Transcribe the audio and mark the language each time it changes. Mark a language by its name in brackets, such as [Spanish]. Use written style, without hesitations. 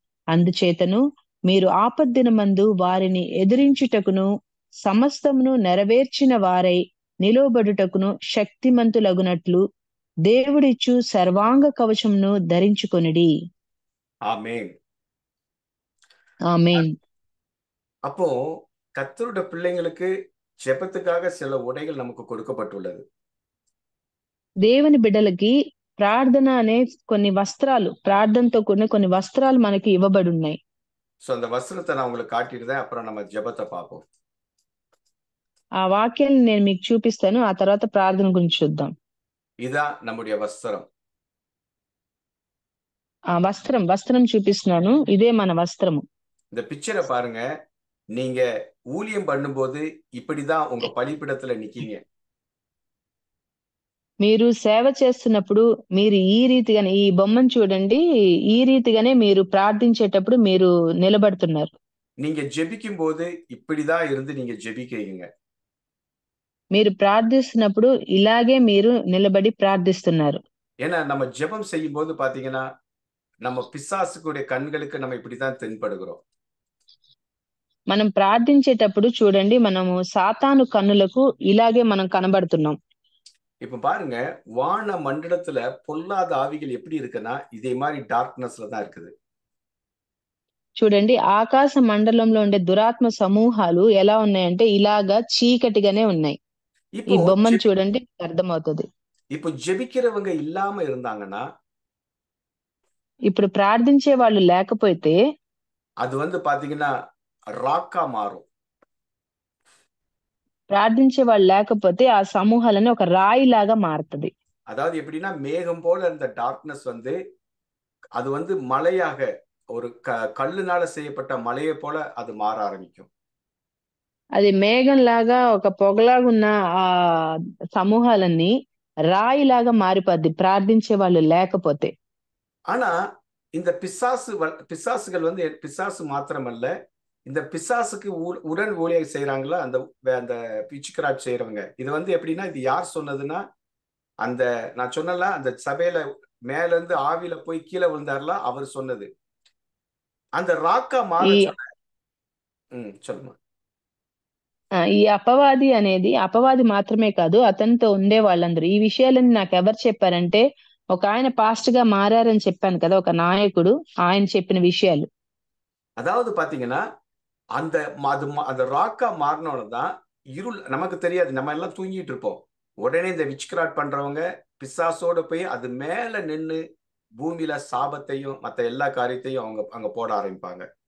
[Telugu] అందుచేతను మీరు ఆపద్దినమందు వారిని ఎదిరించుటకును సమస్తమును నెరవేర్చిన వారై నిలువబడుటకును శక్తిమంతులగునట్లు దేవుడిచ్చు సర్వాంగ కవచమును ధరించుకొనిడి. [Tamil] ஆமென். [Telugu] ఆమేన్. [Tamil] அப்போ கர்த்தருடைய பிள்ளைங்களுக்கு ஜெபத்துக்காக சில உடைகள் நமக்கு கொடுக்கப்பட்டுள்ளது. [Telugu] దేవుని బిడ్డలకి ప్రార్థన అనే కొన్ని వస్త్రాలు, ప్రార్థనతో కూడిన కొన్ని వస్త్రాలు మనకి ఇవ్వబడి ఉన్నాయి. [Tamil] சோ அந்த வஸ்திரத்தை நான் உங்களுக்கு காட்டிடுறேன். அப்புறம் நம்ம ஜெபத்தை பார்ப்போம். [Telugu] ఆ వాక్యాన్ని నేను మీకు చూపిస్తాను, ఆ తర్వాత ప్రార్థన గురించి చూద్దాం. [Tamil] இதான் நம்முடைய வஸ்திரம். [Telugu] ఆ వస్త్రం చూపిస్తున్నాను. ఇదే మన వస్త్రము. [Tamil] இந்த பிக்சரை பாருங்க. நீங்க ஊழியம் பண்ணும்போது இப்படிதான் உங்க பலிபீடத்துல நிக்கீங்க. [Telugu] మీరు సేవ చేస్తున్నప్పుడు మీరు ఈ రీతిగానే, ఈ బొమ్మను చూడండి, ఈ రీతిగానే మీరు ప్రార్థించేటప్పుడు మీరు నిలబడుతున్నారు. [Tamil] நீங்க ஜெபிக்கும் போது இப்படிதான் இருந்து நீங்க ஜெபிக்கிறீங்க. [Telugu] మీరు ప్రార్థిస్తున్నప్పుడు ఇలాగే మీరు నిలబడి ప్రార్థిస్తున్నారు. [Tamil] ஏன்னா நம்ம ஜெபம் செய்யும் போது பாத்தீங்கன்னா நம்ம பிசாசுக்குடைய கண்களுக்கு நம்ம இப்படிதான் தென்படுகிறோம். [Telugu] మనం ప్రార్థించేటప్పుడు చూడండి, మనము సాతాను కన్నులకు ఇలాగే మనం కనబడుతున్నాం. [Tamil] இப்ப பாருங்க, வான மண்டலத்துல பொல்லாத ஆவிகள் எப்படி இருக்குன்னா இதே மாதிரி டார்க்னஸ்ல தான் இருக்குது. [Telugu] చూడండి, ఆకాశ మండలంలో ఉండే దురాత్మ సమూహాలు ఎలా ఉన్నాయంటే ఇలాగా చీకటిగానే ఉన్నాయి. ఈ బొమ్మను చూడండి, అర్థమవుతుంది. [Tamil] இப்போ ஜெபிக்கிறவங்க இல்லாம இருந்தாங்கன்னா, [Telugu] ఇప్పుడు ప్రార్థించే వాళ్ళు లేకపోతే [Tamil] அது பாத்தீங்கன்னா ராக்கா மாறும். [Telugu] ప్రార్థించే వాళ్ళు లేకపోతే ఆ సమూహాలని ఒక రాయి లాగా మారుతుంది. [Tamil] அதாவது எப்படின்னா மேகம் போல அந்த டார்க்னஸ் அது மலையாக ஒரு கல்லுனால செய்யப்பட்ட மலையை போல அது மாற ஆரம்பிக்கும். [Telugu] అది మేఘం లాగా, ఒక పొగలాగా ఉన్న ఆ సమూహాలన్నీ రాయిలాగా మారిపోద్ది ప్రార్థించే వాళ్ళు లేకపోతే. [Tamil] ஆனா இந்த பிசாசுகள் பிசாசு மாத்திரமல்ல, இந்த பிசாசுக்கு உடன் ஊழியம் செய்யறாங்களா அந்த பிச்சுக்ராட் செய்யறவங்க, இது எப்படின்னா, இது யார் சொன்னதுன்னா, அந்த நான் சொன்னல அந்த சபையில மேல இருந்து ஆவியில போய் கீழே விழுந்தார்ல, அவர் சொன்னது. அந்த ராக்கா மாற சொல்லுமா. [Telugu] ఈ అపవాది మాత్రమే కాదు, అతనితో ఉండే వాళ్ళందరూ ఈ విషయాలని నాకు ఎవరు చెప్పారంటే, ఒక ఆయన పాస్టర్ గా మారారని చెప్పాను కదా, ఒక నాయకుడు, ఆయన చెప్పిన విషయాలు. [Tamil] அதாவது பாத்தீங்கன்னா அந்த ராக்கா மாறினோடதான் இருள் நமக்கு தெரியாது, நம்ம எல்லாம் தூங்கிட்டு இருப்போம். உடனே இந்த விச்கிராட் பண்றவங்க பிசாசோட போய் அது மேல நின்னு பூமியில சாபத்தையும் மத்த எல்லா காரியத்தையும் அங்க போட ஆரம்பிப்பாங்க.